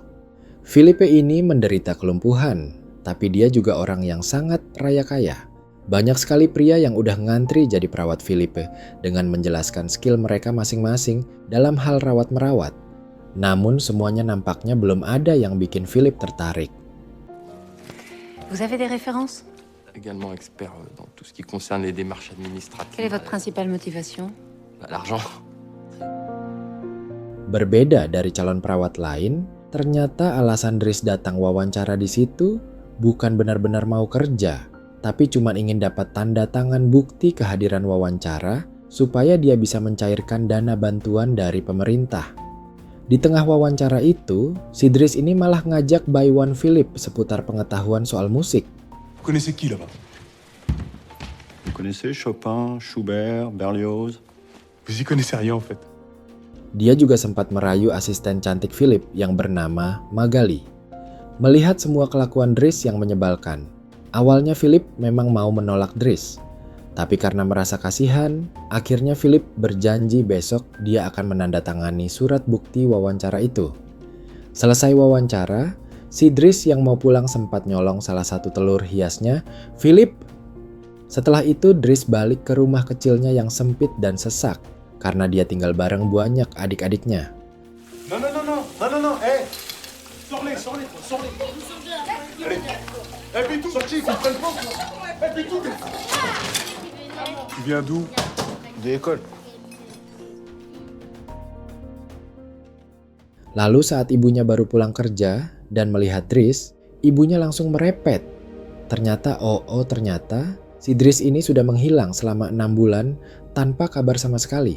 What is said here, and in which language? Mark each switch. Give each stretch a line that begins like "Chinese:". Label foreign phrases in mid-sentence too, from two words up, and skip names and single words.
Indonesian: Philippe ini menderita kelumpuhan, tapi dia juga orang yang sangat raya kaya. Banyak sekali pria yang udah ngantri jadi perawat Philippe dengan menjelaskan skill mereka masing-masing dalam hal rawat-merawat. Namun semuanya nampaknya belum ada yang bikin Philippe tertarik.
French: Vous avez des références? Également expert dans tout ce qui concerne les démarches administratives. Quelle est votre principale motivation? L'argent.
Indonesian: Berbeda dari calon perawat lain, ternyata alasan Dries datang wawancara di situ bukan benar-benar mau kerja, tapi cuma ingin dapat tanda tangan bukti kehadiran wawancara supaya dia bisa mencairkan dana bantuan dari pemerintah. Di tengah wawancara itu, si Dries ini malah ngajak Baiwan Philippe seputar pengetahuan soal musik.
French: Vous connaissez qui là-bas? Vous connaissez Chopin, Schubert, Berlioz? Vous y connaissez rien en fait.
Indonesian: Dia juga sempat merayu asisten cantik Philippe yang bernama Magali. Melihat semua kelakuan Dries yang menyebalkan, awalnya Philippe memang mau menolak Dries. Tapi karena merasa kasihan, akhirnya Philippe berjanji besok dia akan menandatangani surat bukti wawancara itu. Selesai wawancara, si Dries yang mau pulang sempat nyolong salah satu telur hiasnya Philippe. Setelah itu Dries balik ke rumah kecilnya yang sempit dan sesak karena dia tinggal bareng banyak adik-adiknya.
French: Non, non, non, non, non, non, non, hé Sors-les. Allez. Eh, Pitou, sorti, qu'on prenne pas. Eh, Pitou. Tu viens d'où? De l'école.
Indonesian: Lalu saat ibunya baru pulang kerja dan melihat Dries, ibunya langsung merepet. Ternyata si Dries ini sudah menghilang selama 6 bulan tanpa kabar sama sekali.